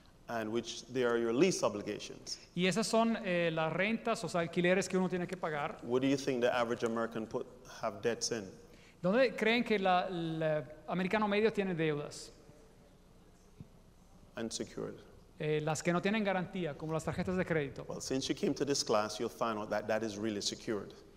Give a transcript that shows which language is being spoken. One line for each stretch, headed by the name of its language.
English: And which they are your lease obligations.
Spanish: Y esas son las rentas, o sea, alquileres que uno tiene que pagar.
English: What do you think the average American have debts in?
Spanish: ¿Dónde creen que el americano medio tiene deudas?
English: Unsecured.
Spanish: Las que no tienen garantía, como las tarjetas de crédito.
English: Well, since you came to this class, you'll find out that that is really secured.